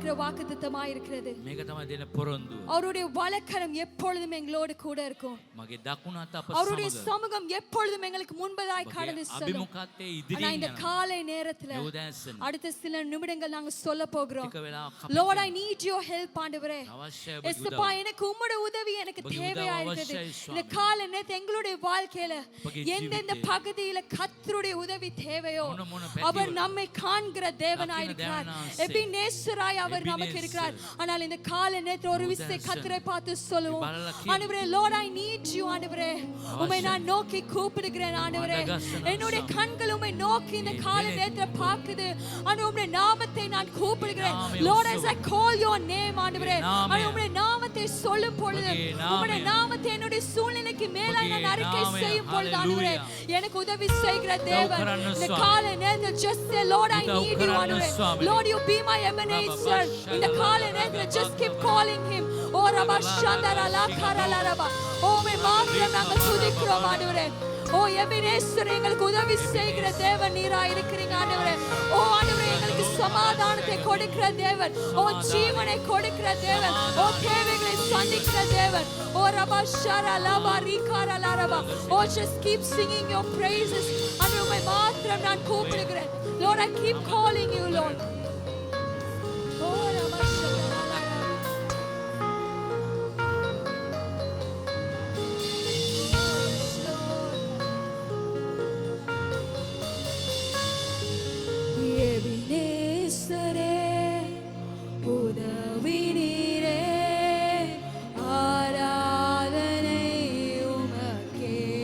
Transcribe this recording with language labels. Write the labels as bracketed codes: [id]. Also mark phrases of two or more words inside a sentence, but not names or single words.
[ta] வாக்குத்தத்தமாய் இருக்கிறது. [si] මේක තමයි දෙන පොරොන්දුව. [ta] அவருடைய வலக்கரம் எப்பொழுதும் எங்களோடு கூட இருக்கும். [si] මගේ දකුණු අත අප [ta] அவருடைய [si] සමග. [ta] சமூகம் எப்பொழுதும் எங்களுக்கு முன்பதாய் கடந்து செல்லும். [si] අභිමුඛත්තේ ඉදිරියෙන් [ta] ஆனா இந்த [si] යනවා. [ta] காலை நேரத்துல [si] යෝදාසන. [ta] அடுத்த சில நிமிடங்கள் நாங்க சொல்ல போகிறோம். [si] ටික වෙලාවක් [en] Lord, I need your help ஆண்டவரே. [si] අවශ්‍යයි ඔබ [ta] எஸ்ப்பா எனக்கு உம்முடைய உதவி எனக்கு தேவையா இருக்குது. இந்த காலை நேரத்துல எங்களுடைய வாழ்க்கையில எந்தெந்த பகுதியில கர்த்தருடைய உதவி தேவையோ அவர் நம்மை காண்கிற தேவனாய் இருக்கிறார். எபினேசராய் அவர் நமக்கு இருக்கிறார். ஆனால் இந்த காலை நேரத்துல ஒரு விசை கர்த்தரை பார்த்து சொல்லுவோம். ஆண்டவரே, [en] Lord, I need you ஆண்டவரே. [ta] உம்மை நான் நோக்கி கூப்பிடுகிறேன் ஆண்டவரே. என்னுடைய கண்கள் உம்மை நோக்கி இந்த காலை நேரத்துல பார்க்குது. ஆண்டவரே, உம்முடைய நாமத்தை நான் கூப்பிடுகிறேன். [en] Lord, as I call your name [ta] ஆண்டவரே, உம்முடைய நாமத்தை சொல்லும் பொழுது உம்முடைய நாமத்தை என்னுடைய சூழ்நிலைக்கு மேலாய் நான் அறிக்கை செய்யும் பொழுது ஆண்டவரே எனக்கு உதவி செய்கிற தேவன் இந்த காலை நேரத்தில் [en] just say Lord, I need you [ta] ஆண்டவரே. [en] Lord, you be my Ebenezer. [ta] இந்த காலை நேரத்தில் [en] just keep calling him. ஓ ரபா ஷந்தரா லாகரா லரபா. [ta] ஓ மே மாத்திரம் நாங்கள் துதிக்கிறோம் ஆண்டவரே. ஓ எபினேசர், எங்களுக்கு உதவி செய்கிற தேவன் நீரா இருக்கிறீங்க ஆண்டவரே. ஓ ஆண்டவரே, எங்களுக்கு சமாதானத்தை கொடுக்கிற தேவன், ஓ ஜீவனை கொடுக்கிற தேவன், ஓ தேவைகளை சந்திக்கிற தேவன். ஓ ரபா ஷரா லபா ரிகாரா லரபா. [en] ஓ just keep singing your praises. [ta] ஆண்டவரே, உம்மை மாத்திரம் நான் கூப்பிடுகிறேன். [en] Lord, I keep calling you, Lord. ஓ ரபா ஷரா லரபா. [ta] எபினேசரே, உதவி நீரே, ஆராதனை உமக்கே.